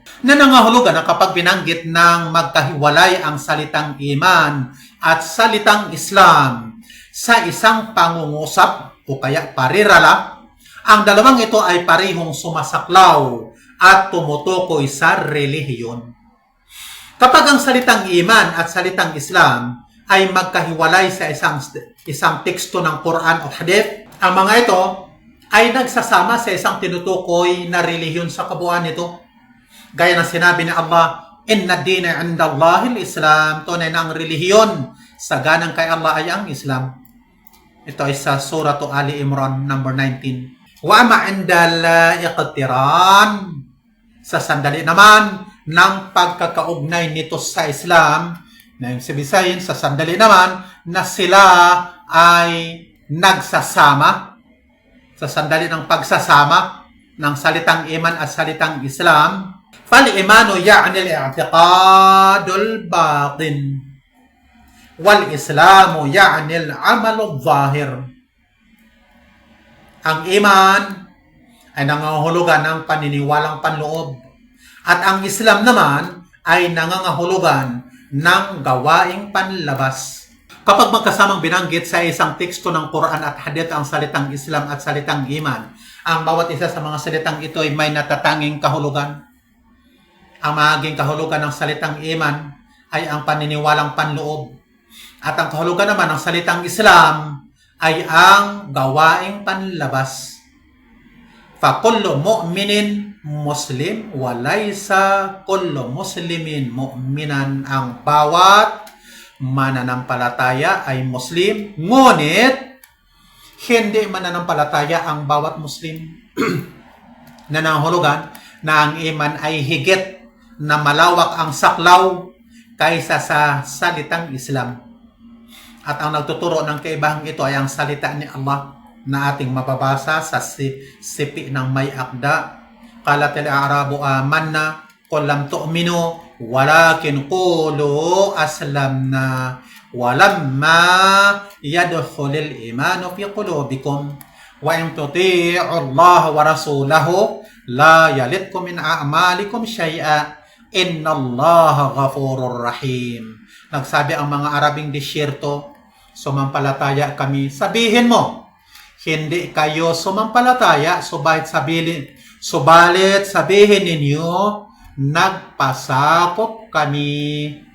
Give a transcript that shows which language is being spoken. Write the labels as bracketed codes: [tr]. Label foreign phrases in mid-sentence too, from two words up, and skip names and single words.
[tl] Na nangahulugan na kapag binanggit ng magkahiwalay ang salitang iman at salitang Islam sa isang pangungusap o kaya parirala, ang dalawang ito ay parehong sumasaklaw at tumutukoy sa relihiyon. Kapag ang salitang iman at salitang Islam ay magkahiwalay sa isang teksto ng Quran o Hadith, ang mga ito ay nagsasama sa isang tinutukoy na relihiyon sa kabuuan nito. Gaya ng sinabi ni Allah, [ar] إن الدين عند الله الإسلام, [tl] tunay na ang relihiyon sa ganang kay Allah ay ang Islam. Ito ay sa Surah Ali Imran number 19. [ar] وأما عند الاقتران, [tl] sa sandali naman ng pagkakaugnay nito sa Islam, na yung sabihin sa sandali naman na sila ay nagsasama, sa sandali ng pagsasama ng salitang iman at salitang Islam. [ar] فالإيمان يعني الاعتقاد الباطن والإسلام يعني العمل الظاهر. [tl] Ang iman ay nangangahulugan ng paniniwalang panloob at ang Islam naman ay nangangahulugan ng gawaing panlabas. Kapag magkasamang binanggit sa isang teksto ng Quran at Hadith ang salitang Islam at salitang iman, ang bawat isa sa mga salitang ito ay may natatanging kahulugan. Ang maging kahulugan ng salitang iman ay ang paniniwalang panloob. At ang kahulugan naman ng salitang Islam ay ang gawaing panlabas. [ar] فكل مؤمن مسلم وليس كل مسلم مؤمنا. [tl] Ang bawat mananampalataya ay Muslim, ngunit hindi mananampalataya ang bawat Muslim. Nanangahulugan na ang iman ay higit na malawak ang saklaw kaysa sa salitang Islam. At ang nagtuturo ng kaibahang ito ay ang salita ni Allah na ating mababasa sa sipi ng may akda. [ar] قالت الأعراب آمنا قل لم تؤمنوا ولكن قولوا أسلمنا ولما يدخل الإيمان في قلوبكم وإن تطيعوا الله ورسوله لا يلتكم من أعمالكم شيئا إن الله غفور رحيم. [tl] Nagsabi ang mga Arabing disyerto, sumampalataya kami. Sabihin mo, hindi kayo sumampalataya, subalit sabihin ninyo, nagpasakop kami.